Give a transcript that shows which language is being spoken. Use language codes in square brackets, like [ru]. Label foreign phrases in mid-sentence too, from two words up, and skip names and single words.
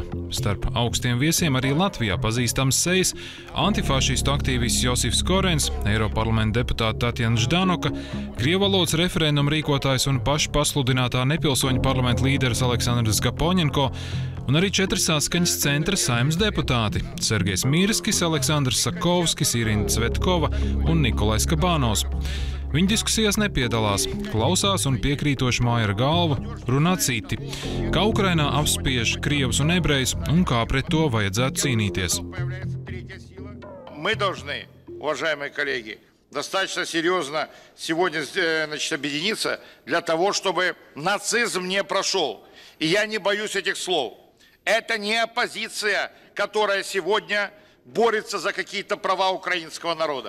[lv] Starp augstiem viesiem arī Latvijā pazīstams sejas, antifašistu aktīvists Josifs Korens, Eiroparlamenta deputāta Tatjana Ždanoka, krievvalodas referenduma rīkotājs un paša pasludinātā nepilsoņu parlamenta līderis Aleksandrs Gapoņenko un arī 4 Saskaņas centra Saeimas deputāti – Sergejs Mirskis, Aleksandrs Sakovskis, Irina Cvetkova un Nikolais Kabānos. Viņi diskusijās nepiedalās, klausās un piekrītoši māja ar galvu, runā citi. Kā Ukrainā apspiež krievus un ebrejus un kā pret to vajadzētu cīnīties. [ru] Мы должны, уважаемые коллеги, достаточно серьезно сегодня объединиться для того, чтобы нацизм не прошел. И я не боюсь этих слов. Это не оппозиция, которая сегодня борется за какие-то права украинского народа.